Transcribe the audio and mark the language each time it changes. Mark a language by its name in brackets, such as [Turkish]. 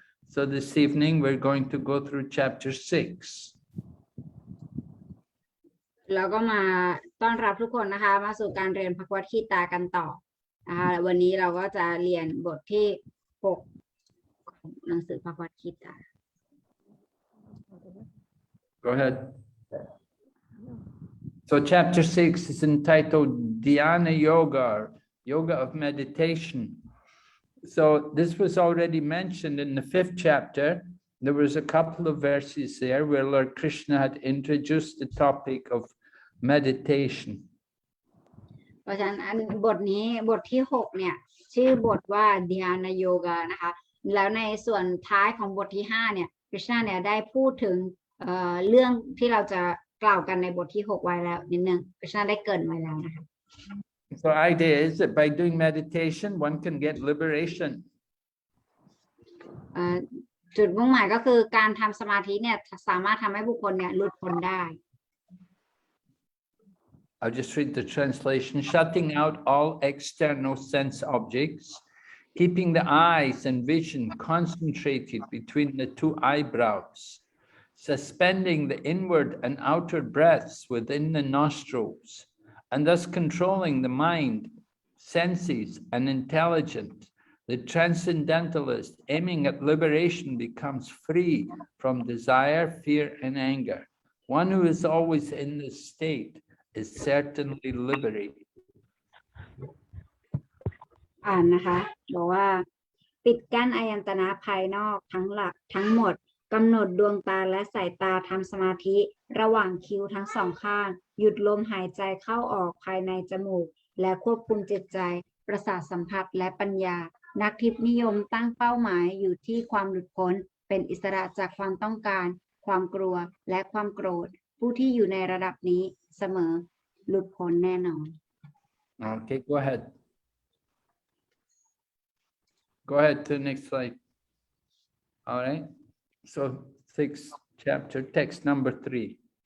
[English] So this evening we're going to go through chapter 6. [Thai] เราก็มาต้อนรับทุกคนนะคะมาสู่การเรียนพระคัมภีร์กันต่อนะคะวันนี้เราก็จะเรียนบทที่6ของหนังสือพระคัมภีร์ [English] Go ahead. So chapter 6 is entitled Dhyana Yoga, Yoga of Meditation. So this was already mentioned in the 5th chapter. There was a couple of verses there where Lord Krishna had introduced the topic of meditation. [Thai] เพราะฉะนั้นบทนี้บทที่6เนี่ยชื่อบทว่า Dhyana Yoga นะคะแล้วในส่วนท้ายของบทที่5เนี่ยคริชนาเนี่ยได้พูดถึงเรื่องที่เราจะกล่าวกันในบทที่6ไว้แล้วนิดนึงคริชนาได้เกริ่นไว้แล้วนะคะ [English] So the idea is that by doing meditation one can get liberation. [Thai] จุดมุ่งหมายก็คือการทำสมาธิเนี่ยสามารถทำให้บุคคลเนี่ยหลุดพ้นได้ [English] I'll just read the translation. Shutting out all external sense objects, keeping the eyes and vision concentrated between the two eyebrows, suspending the inward and outer breaths within the nostrils, and thus controlling the mind, senses, and intelligence. The transcendentalist aiming at liberation becomes free from desire, fear, and anger. One who is always in this state is certainly liberated. [Thai] อ่านนะคะบอกว่าปิดกั้นอายตนะภายนอกทั้งหลักทั้งหมดกำหนดดวงตาและสายตาทำสมาธิระหว่างคิ้วทั้งสองข้างหยุดลมหายใจเข้าออกภายในจมูกและควบคุมจิตใจประสาทสัมผัสและปัญญานักทิพย์นิยมตั้งเป้าหมายอยู่ที่ความหลุดพ้นเป็นอิสระจากความต้องการความกลัวและความโกรธผู้ที่อยู่ในระดับนี้เสมอหลุดพ้นแน่นอน [English] Okay, go ahead. Go ahead to the next slide. All right. So 6th chapter, text number 3.